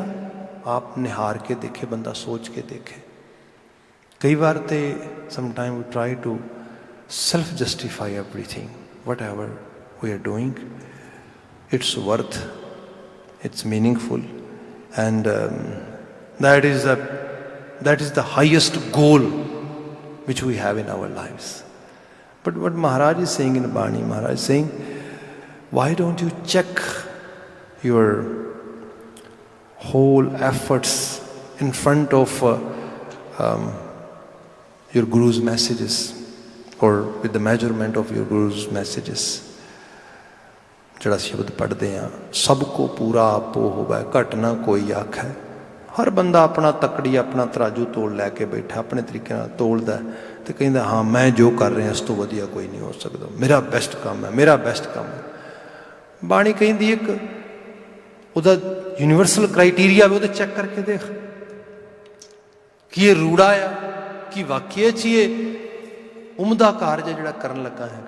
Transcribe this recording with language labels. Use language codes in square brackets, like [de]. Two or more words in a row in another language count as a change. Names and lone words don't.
[pa] ਆਪ ਨਿਹਾਰ ਕੇ ਦੇਖੇ, ਬੰਦਾ ਸੋਚ ਕੇ ਦੇਖੇ। ਕਈ ਵਾਰ ਤੇ [en] sometime we try to self justify everything, whatever we are doing, it's worth, it's meaningful, and that is the highest goal which we have in our lives. But what Maharaj is saying in Bani, Maharaj is saying, why don't you check your whole efforts in front of your Guru's messages, or with the measurement of your Guru's messages. [pa] ਜਿਹੜਾ ਸ਼ਬਦ ਪੜ੍ਹਦੇ ਹਾਂ, ਸਭ ਕੋ ਪੂਰਾ ਆਪੋ ਹੋਵੇ, ਘਟ ਨਾ ਕੋਈ ਆਖੈ, ਹਰ ਬੰਦਾ ਅਪਣਾ ਤੱਕੜੀ ਅਪਣਾ ਤਰਾਜ਼ੂ ਤੋਲ ਲੈਕੇ ਬੈਠਾ ਅਪਣੇ ਤਰੀਕੇ ਨਾਲ ਤੋਲਦਾ ਤੇ ਕਹਿੰਦਾ ਹਾਂ ਮੈਂ ਜੋ ਕਰ ਰਿਹਾ ਇਸ ਤੋਂ ਵਧੀਆ ਕੋਈ ਨਹੀਂ ਹੋ ਸਕਦਾ, ਮੇਰਾ ਬੈਸਟ ਕੰਮ ਹੈ, ਮੇਰਾ ਬੈਸਟ ਕੰਮ ਹੈ, मेरा बेस्ट काम है। ਬਾਣੀ ਕਹਿੰਦੀ ਇੱਕ ਉਹਦਾ [en] universal criteria [pa] ਵੀ ਉਹਦੇ ਚੈੱਕ ਕਰਕੇ ਵੇਖ ਕਿ ਇਹ ਰੂੜਾ ਆ ਕਿ ਵਾਕਈ ਚ ਇਹ ਉਮਦਾ ਕਾਰਜ ਹੈ ਜਿਹੜਾ ਕਰਨ ਲੱਗਾ ਹੈਗਾ।